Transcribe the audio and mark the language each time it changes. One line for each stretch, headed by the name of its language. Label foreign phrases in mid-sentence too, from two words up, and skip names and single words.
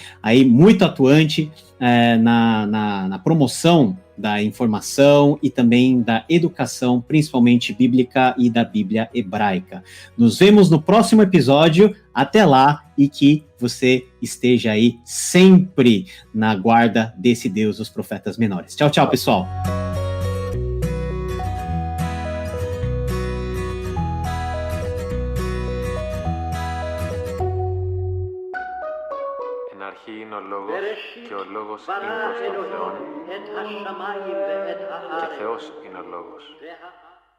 Portuguese: Aí muito atuante na promoção da informação e também da educação, principalmente bíblica e da Bíblia hebraica. Nos vemos no próximo episódio. Até lá, e que você esteja aí sempre na guarda desse Deus dos profetas menores. Tchau, tchau, pessoal.
Greek: είναι ο Λόγος και ο Λόγος είναι προς τον Θεόν και Θεός είναι ο Λόγος.